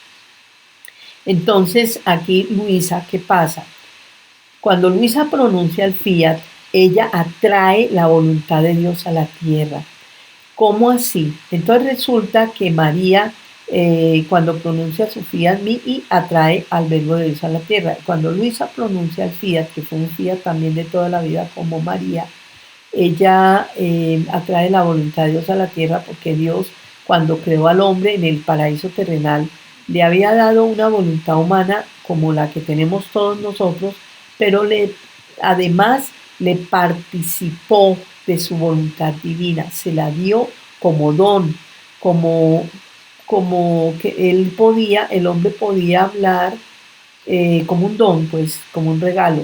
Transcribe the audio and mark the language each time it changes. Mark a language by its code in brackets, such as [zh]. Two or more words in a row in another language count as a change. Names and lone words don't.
[es] Entonces, aquí Luisa, ¿qué pasa? Cuando Luisa pronuncia el fiat, ella atrae la voluntad de Dios a la tierra. ¿Cómo así? Entonces resulta que María, cuando pronuncia su [la] fiat mihi, [es] atrae al verbo de Dios a la tierra. Cuando Luisa pronuncia el fiat, que fue un fiat también de toda la vida como María, ella atrae la voluntad de Dios a la tierra porque Dios, cuando creó al hombre en el paraíso terrenal, le había dado una voluntad humana como la que tenemos todos nosotros, pero además le participó de su voluntad divina, se la dio como don, como, como que el hombre podía hablar como un don, pues como un regalo.